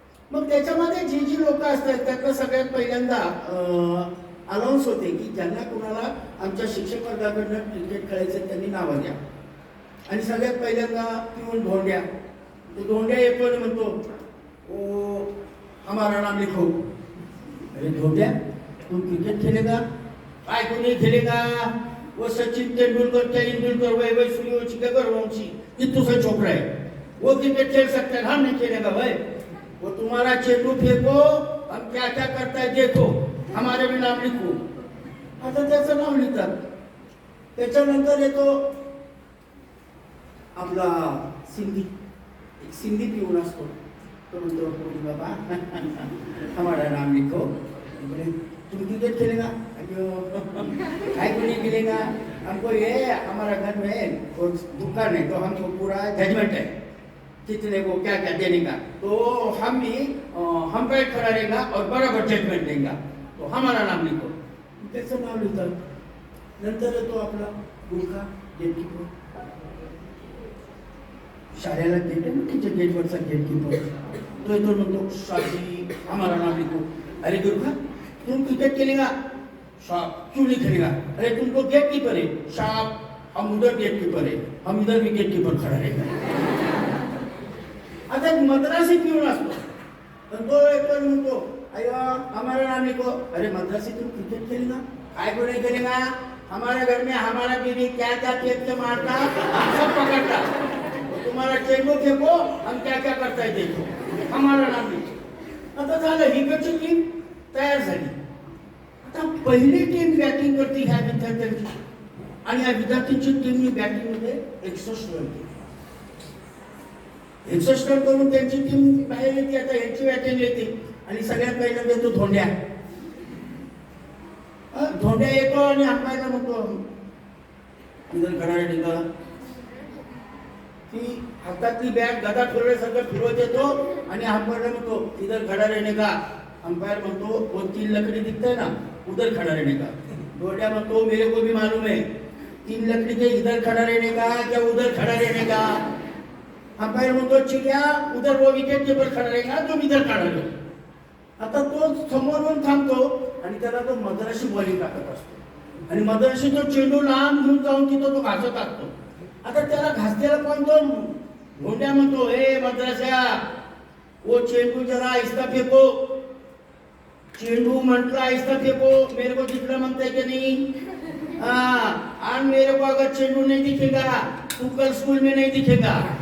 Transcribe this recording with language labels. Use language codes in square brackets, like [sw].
[mr] मग त्याच्यामध्ये जी जी लोक असतात त्यातलं सगळ्यात पहिल्यांदा अनाऊन्स होते की ज्यांना कुणाला आमच्या शिक्षक वर्गाकडनं क्रिकेट खेळायचं त्यांनी नावं द्या. आणि सगळ्यात पहिल्यांदा पिऊन धोंड्या, तो धोंड्या येतो आणि म्हणतो, [hi] ओ हमारा नाम लिखो. अरे धोंड्या, तू क्रिकेट खेलेगा? काय कोणी खेलेगा? वो सचिन तेंदुलकर, तेंदुलकर, वैभव सूर्यवंशी का गर्ववंशी, इतू सा छोकरा है, वो क्रिकेट खेल सकता है, हम नहीं खेलेगा भाई. वो तुम्हारा चेंडू फेंको, हम क्या क्या करता है देखो, हमारे भी नाम लिखो. [mr] आता त्याचं नाव लिहितात. त्याच्यानंतर येतो आपला सिंधी, एक सिंधी पिऊन असतो, तो म्हणतो [hi] बाबा हमारा नाम लिखो. तुम क्रिकेट खेलेगा? काय कोणी खेलेगा? हमको ये हमारा घर में दुकान है तो हमको पूरा जजमेंट है कितने को क्या क्या देने का, तो हम भी हम पे खड़ा रहेगा और बराबर जजमेंट देगा, तो हमारा नाम लिखो. [mr] त्याचं नाव लिहितात. नंतर येतो आपला गुरखा, गेटकीपर. शाळेला गेट आहे ना, तिच्या गेटवरचा गेटकीपर, तो येतो म्हणतो, [hi] शाजी हमारा नाम लिखो. अरे गुरखा, तुम क्रिकेट खेलेगा? शॉप. क्यों नहीं खेलेगा? अरे तुमको गेट कीपर है. शॉप. हम उधर गेट कीपर है, हम इधर विकेट कीपर खड़ा रहेगा. [mr] आता एक मद्रासी पिऊन असतो तर तो येतो म्हणतो [hi] अयो हमारा नाम लिखो. अरे मद्रासी तुम क्रिकेट खेली ना, काय को नहीं खेलेगा, हमारे घर में हमारा बीवी क्या क्या खेल के मारता हम सब पकड़ता, तुम्हारा चेंडू फेंको हम क्या क्या करता है देखो, हमारा नाम लिखो. [mr] आता झालं ही टीम तयार झाली. आता पहिली टीम बॅटिंग करते ह्या विद्यार्थ्यांची आणि या विद्यार्थ्यांची टीमनी बॅटिंग मध्ये 61 रन केली. 61 रन करून त्यांची टीम बाहेर येते. आता यांची बॅटिंग येते आणि सगळ्यात पहिल्यांदा येतो धोंड्या. धोंड्या येतो आणि अंपायरला म्हणतो [hi] इधर खडा [mr] निघा. ती हातातली बॅट गदा फिरवल्यासारखं फिरवत येतो आणि अंपायरला म्हणतो [hi] इधर खडा रहने का. [mr] अंपायर म्हणतो [hi] वो 3 लकड़ी दिखता है ना उधर खड़ा रहने का. [mr] धोंड्या म्हणतो [hi] मेरे को भी मालूम है 3 लकड़ी के इधर खड़ा रहने का क्या उधर खड़ा रहने का. [mr] अंपायर म्हणतो [hi] चिड़िया उधर वो विकेट कीपर खड़ा रहेगा तुम इधर खड़ा रहो. [mr] आता तो समोरून थांबतो आणि त्याला तो मद्रासी बॉलिंग टाकत असतो आणि मद्रासी तो चेंडू लांब घेऊन जाऊन तिथं तो घासत असतो. आता त्याला घासलेला पण तो धोंड्या म्हणतो [hi] ए मद्रासा वो चेंडू जरा आहिस्ता फेको. [mr] चेंडू म्हटलं [hi] आहिस्ता फेको, मेरे को दिखला [mr] म्हणताय की नाही. [hi] हाँ मेरे को अगर चेंडू नहीं दिखेगा तू कल स्कूल में नहीं दिखेगा.